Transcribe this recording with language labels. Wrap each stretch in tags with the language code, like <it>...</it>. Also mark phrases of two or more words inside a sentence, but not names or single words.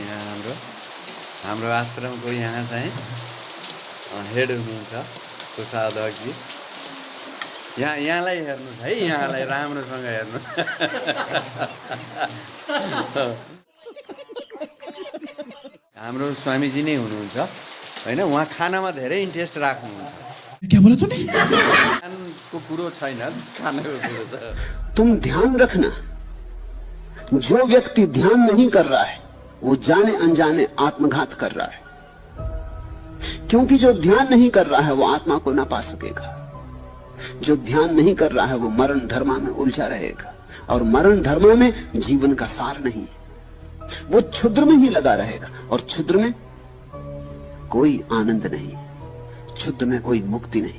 <ne>यहाँ हाम्रो आश्रमको यहाँ चाहिँ हेड हुनुहुन्छ कोषाध्यक्षजी। यहाँलाई हेर्नुहोस् है, यहाँलाई राम्रोसँग हेर्नु। हाम्रो स्वामीजी नै हुनुहुन्छ होइन। उहाँ खानामा धेरै इन्ट्रेस्ट राख्नुहुन्छ।</ne> <hi>क्या बोला तूने?</hi> <ne>खानको कुरो छैन, खानाको कुरो छ।</ne> <hi>तुम ध्यान रखना, जो व्यक्ति ध्यान नहीं कर रहा है वो जाने अनजाने आत्मघात कर रहा है, क्योंकि जो ध्यान नहीं कर रहा है वो आत्मा को ना पा सकेगा। जो ध्यान नहीं कर रहा है वो मरण धर्मा में उलझा रहेगा, और मरण धर्मा में जीवन का सार नहीं, वो क्षुद्र में ही लगा रहेगा, और क्षुद्र में कोई आनंद नहीं, क्षुद्र में कोई मुक्ति नहीं।</hi>